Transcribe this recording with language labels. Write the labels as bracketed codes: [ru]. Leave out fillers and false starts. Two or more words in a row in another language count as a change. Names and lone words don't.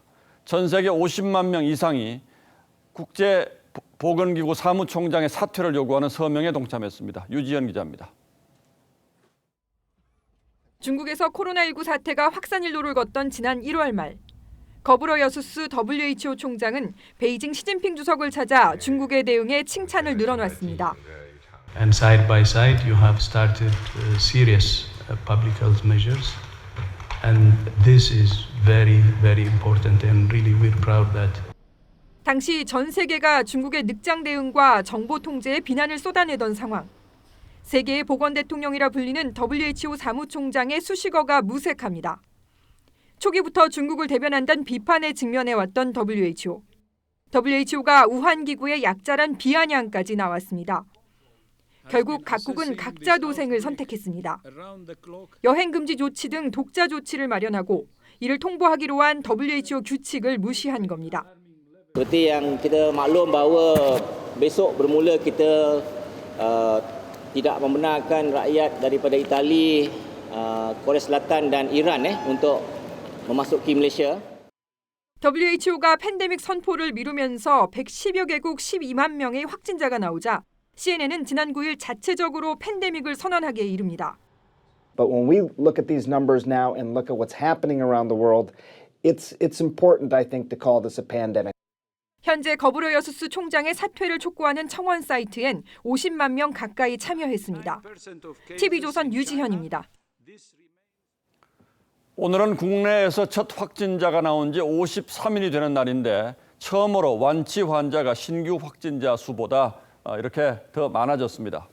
[ko] 전 세계 50만 명 이상이 국제보건기구 사무총장의 사퇴를 요구하는 서명에 동참했습니다. 유지연 기자입니다. 중국에서 코로나19 사태가 확산일로를 걷던 지난 1월 말 거브러 여수스 WHO 총장은 베이징 시진핑 주석을 찾아 중국의 대응에 칭찬을 늘어놨습니다. [en] And side by side, you have started serious public health measures, and this is very, very important. And really, we're proud that. [ko] 당시 전 세계가 중국의 늑장 대응과 정보 통제에 비난을 쏟아내던 상황. 세계의 보건 대통령이라 불리는 WHO 사무총장의 수식어가 무색합니다. 초기부터 중국을 대변한다는 비판에 직면해왔던 WHO. WHO가 우한 기구의 약자란 비아냥까지 나왔습니다. 결국 각국은 각자 도생을 선택했습니다. 여행 금지 조치 등 독자 조치를 마련하고 이를 통보하기로 한 WHO 규칙을 무시한 겁니다. [ms] Seperti yang kita maklum bahawa besok bermula kita tidak membenarkan rakyat daripada Itali, Korea Selatan dan Iran untuk memasuki Malaysia. [ko] WHO가 팬데믹 선포를 미루면서 110여 개국 12만 명의 확진자가 나오자 CNN은 지난 9일 자체적으로 팬데믹을 선언하기에 이릅니다. [en] But when we look at these numbers now and look at what's happening around the world, it's important, I think, to call this a pandemic. [ko] 현재 거브로여수스 총장의 사퇴를 촉구하는 청원 사이트엔 50만 명 가까이 참여했습니다. TV조선 유지현입니다. 오늘은 국내에서 첫 확진자가 나온 지 53일이 되는 날인데 처음으로 완치 환자가 신규 확진자 수보다 이렇게 더 많아졌습니다.